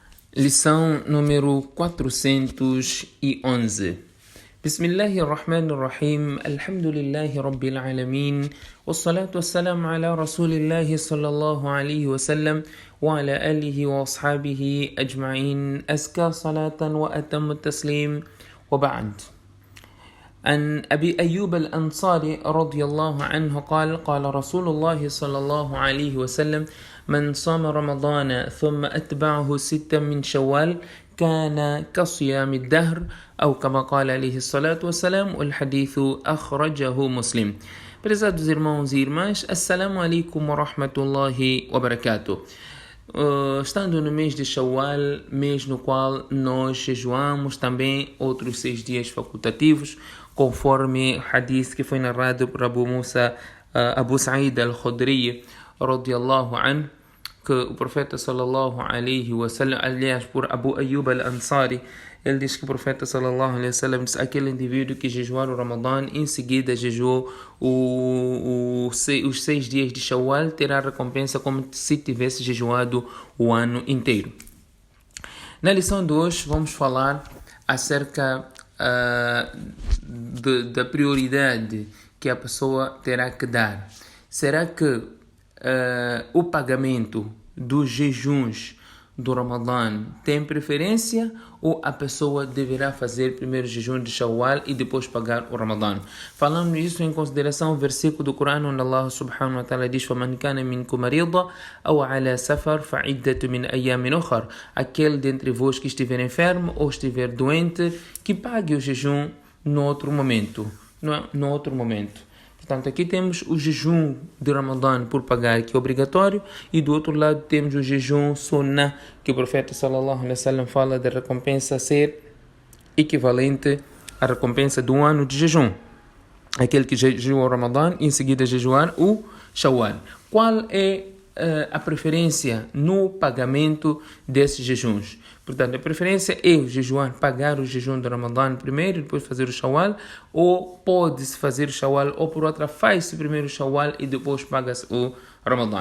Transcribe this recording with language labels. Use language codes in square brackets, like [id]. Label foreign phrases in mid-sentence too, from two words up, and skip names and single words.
[pt] Lição número 411. [ar] بسم الله الرحمن الرحيم. الحمد لله رب العالمين. والصلاة والسلام على رسول الله صلى الله عليه و سلم و على آله و أصحابه أجمعين. أزكى صلاة و أتم تسليم و بعد. عن أبي أيوب الأنصاري رضي الله عنه قال رسول الله صلى الله عليه وسلم من صام رمضان ثم أتبعه 6 من شوال كان كصيام الدهر أو كما قال عليه الصلاة والسلام والحديث أخرجه مسلم. [pt] Prezados irmãos e irmãs, [ar] السلام عليكم ورحمة الله وبركاته. [pt] Estando no mês de Shawwal, mês no qual nós jejuamos também outros 6 dias facultativos, conforme o hadith que foi narrado por Abu Sa'id al-Khudri [ar] رضي الله عنه, [pt] que o profeta [ar] صلى الله عليه وسلم, [pt] aliás por Abu Ayyub al-Ansari, ele diz que o profeta [ar] صلى الله عليه وسلم [pt] disse: aquele indivíduo que jejuar o Ramadã, em seguida jejuou os 6 dias de Shawwal, terá recompensa como se tivesse jejuado o ano inteiro. Na lição de hoje vamos falar acerca da prioridade que a pessoa terá que dar. Será que o pagamento dos jejuns do Ramadã tem preferência, ou a pessoa deverá fazer primeiro o jejum de Shawwal e depois pagar o Ramadã? Falando isso em consideração o versículo do Corão onde Allah [ar] سبحانه وتعالى [pt] diz: [ar] فَمَنْ كَانَ مِنْكُمْ مَرِيضًا أَوْ عَلَى سَفَرٍ فَعِدَّةٌ مِنْ أَيَّامٍ أُخَرٍ. [pt] Aquele dentre vós que estiver enfermo ou estiver doente, que pague o jejum no outro momento. Portanto, aqui temos o jejum de Ramadã por pagar, que é obrigatório, e do outro lado temos o jejum sunnah, que o profeta [ar] صلى الله عليه وسلم [pt] fala da recompensa ser equivalente à recompensa do ano de jejum. Aquele que jejua o Ramadã e em seguida jejuar o Shawwal. Qual é a preferência no pagamento desses jejuns? Portanto, a preferência é o jejuar, pagar o jejum do Ramadã primeiro e depois fazer o Shawwal, ou pode-se fazer o Shawwal, ou por outra, faz-se primeiro o Shawwal e depois paga-se o Ramadã.